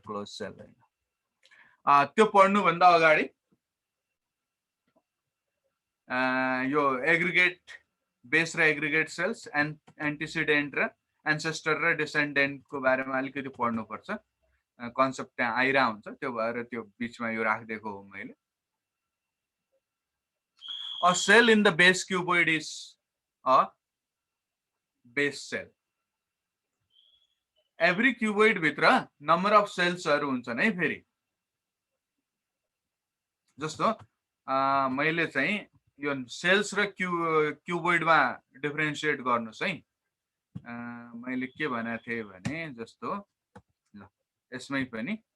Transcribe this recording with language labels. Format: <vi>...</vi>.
<ne>Close sale हैन, त्यो पढ्नु भन्दा अगाडि यो एग्रिगेट बेस र एग्रिगेट सेल्स एन्टिसिडेन्ट र एन्सेस्टर र डिसेन्डेन्ट को बारेमा अलिकति पढ्नु पर्छ। कन्सेप्ट त्यहाँ आइरा हुन्छ, त्यो भएर त्यो बीचमा यो राखिदिएको हो मैले।</ne> <en>A cell in the base cuboid is a base cell। every cuboid भित्र number of cells</en> <ne>हरु हुन्छन् है। फेरि जस्तो मैले चाहिँ यो सेल्स र क्युबोइडमा डिफरेन्शिएट गर्नुस् है। मैले के भनेको थिएँ भने जस्तो ल यसमै पनि</ne>